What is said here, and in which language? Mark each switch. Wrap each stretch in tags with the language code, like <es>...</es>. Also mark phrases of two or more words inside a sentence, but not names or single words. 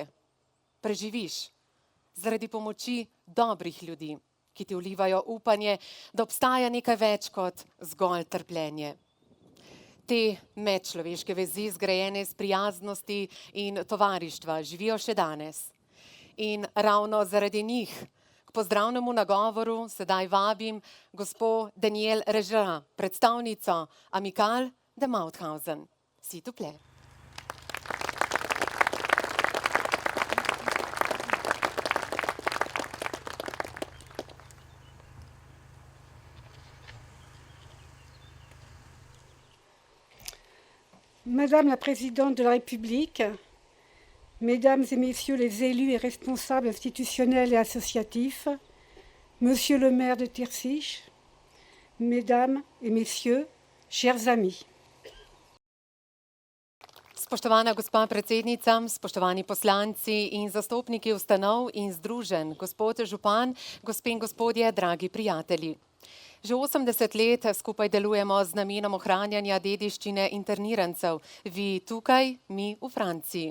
<sl>Preživiš zaradi pomoči dobrih ljudi, ki ti vlivajo upanje, da obstaja nekaj več kot zgolj trpljenje. Te medčloveške vezi, zgrajene iz prijaznosti in tovarištva, živijo še danes. In ravno zaradi njih k pozdravnemu nagovoru sedaj vabim gospo Danielle Regerin, predstavnico Amicale de Mauthausen.</sl> <fr>S'il te plaît. Madame la Présidente de la République, Mesdames et Messieurs les élus et responsables institutionnels et associatifs, Monsieur le maire de Tirsiš, Mesdames et Messieurs, chers amis.</fr> <sl>Spoštovana gospa predsednica, spoštovani poslanci in zastopniki ustanov in združenj, gospod župan, gospe in gospodje, dragi prijatelji. Že 80 let skupaj delujemo z namenom ohranjanja dediščine internirancev, vi tukaj, mi v Franciji.</sl>